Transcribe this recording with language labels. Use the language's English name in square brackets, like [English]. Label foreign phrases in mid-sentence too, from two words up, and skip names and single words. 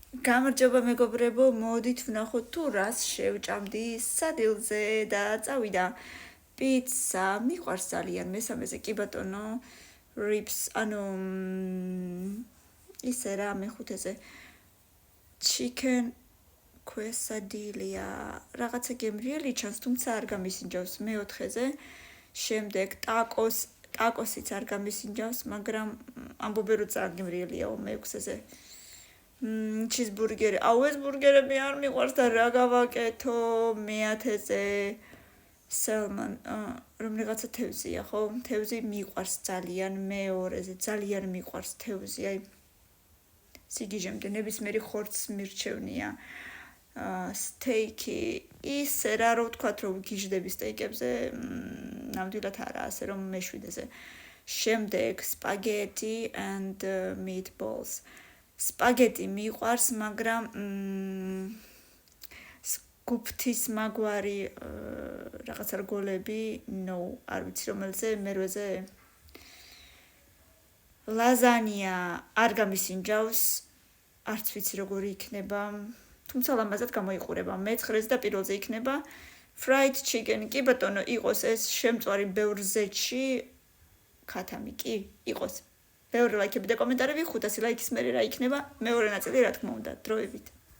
[Georgian] გამარჯობა მეგობრებო, მოდით ვნახოთ თუ რას შევჭამდი სადილზე და წავიდა პიცა, მიყვარს ძალიან მესამეზე კი ბატონო, ribs, ანუ ისე რა მეხუთეზე [English] chicken quesadilla, [Georgian] რაღაცა გემრიელი ჩანს, თუმცა არ გამისინჯავს მეოთხეზე, შემდეგ ტაკოსიც არ გამისინჯავს, მაგრამ ამბობენ რომ ძალიან გემრიელიაო მეექვსეზე. cheeseburger, ეს ბურგერები არ მიყვარს და რა გავაკეთო მეათეზე salmon, რომელიღაცა თევზია, ხო? თევზი მიყვარს ძალიან, მეორეზე ძალიან მიყვარს თევზი, აი სიგიჟემდე ნებისმიერი ხორცს მირჩევნია. სტეიკი, ისე რა ვთქვათ, რომ გიჟდები სტეიკებზე, ნამდვილად არა, ასე რომ მეშვიდეზე. [English] შემდეგ spaghetti and meatballs. [Georgian] Spaghetti მიყვარს, მაგრამ გუფთის მაგვარი რაღაცა რგოლები, no, არ ვიცი რომელზე, მერვეზე. ლაზანია არ გამისინჯავს, არც ვიცი როგორი იქნება, თუმცა ლამაზად გამოიყურება. მეცხრეზე და პირველზე იქნება [English] fried chicken, [Georgian] კი ბატონო, იყოს ეს შემწვარი ბევრ ზეთში, ქათამი კი იყოს. ბევრი ლაიქები და კომენტარები, 500 ლაიქის მერე რა იქნება, მეორე ნაწილი რა თქმა უნდა, დროებით.